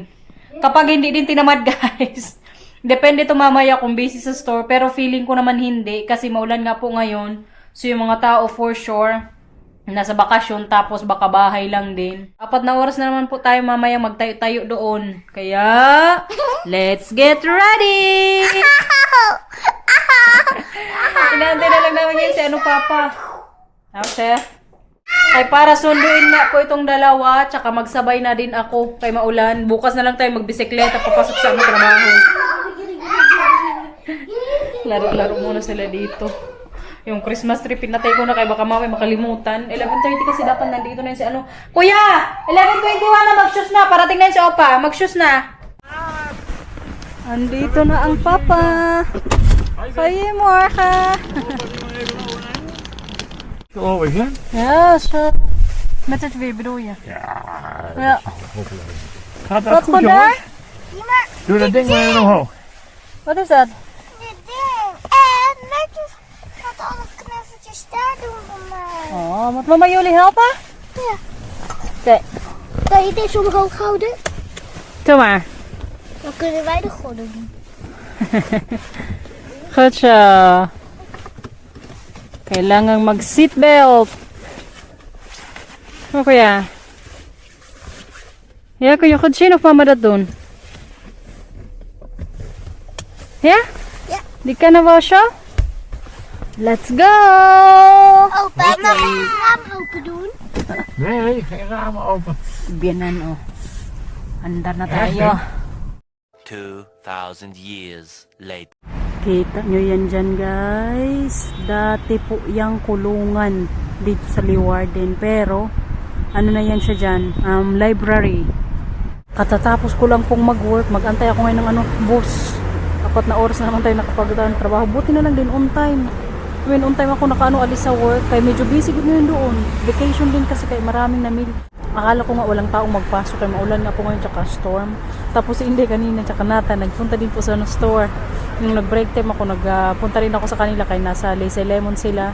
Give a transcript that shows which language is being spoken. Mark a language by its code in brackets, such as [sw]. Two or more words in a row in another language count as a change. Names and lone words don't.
[tl] Kapag hindi din tinamad guys. Depende to mamaya kung busy sa store. Pero feeling ko naman hindi. Kasi maulan nga po ngayon. So yung mga tao [en] for sure, [tl] nasa bakasyon tapos baka bahay lang din. 4 na oras na naman po tayo mamaya magtayo-tayo doon. Kaya, [en] let's get ready! [tl] Inaantay na lang namin yun si Papa. Okay? Ay para sunduin nga ko itong dalawa, tsaka magsabay na din ako kay maulan. Bukas na lang tayo magbisikleta papasok sa aming trabaho. Laro-laro muna sila dito. Yung Christmas tree, pinatay ko na kay baka mamaya makalimutan. 11:30 kasi dapat nandito na yun si Kuya! 11:21 na, mag-shoes na. Parating na yun si Opa. Mag-shoes na. Andito na ang Papa. [nl] Goedemorgen. Oh, is het? Ja, zo. Met het weer bedoel je? Ja. Gaat dat Wat goed, goed daar? jongens? Doe dat ding maar even omhoog. Wat is dat? Dit ding. En netjes gaat alle knuffeltjes daar doen voor mij. Oh, moet mama jullie helpen? Ja. Oké. Kan je deze omhoog houden? Doe maar. Dan kunnen wij de gordel doen. Goed zo. [tl] Kailangang mag-seatbelt. Oh, kuya. [nl] Ja, kun je goed zien of mama dat doen? Ja? Ja. Die kunnen we zo? [en] Let's go! [nl] Opa, mag ik het raam open doen? Nee, geen ramen open. [tl] Biyanan, oh. Andar na tayo. [en] 2,000 years later. [tl] Kita nyo yan dyan, guys. Dati po yung kulungan dito sa Leeuwarden. Pero, ano na yan siya dyan? Library. Katatapos ko lang pong mag-work. Mag-antay ako ngayon ng bus. 4 na oras na naman tayo nakapag-trabaho. Buti na lang din [en] on time. When on time [tl] ako alis sa work. Kaya medyo busy ko ngayon doon. Vacation din kasi kaya maraming namili. Akala ko nga walang taong magpasok. Kaya maulan nga po ngayon tsaka storm. Tapos si Inday kanina tsaka Nata. Nagpunta din po sa store. Nung nag- [en] break time [tl] ako, nagpunta rin ako sa kanila kaya nasa Lazy Lemon sila.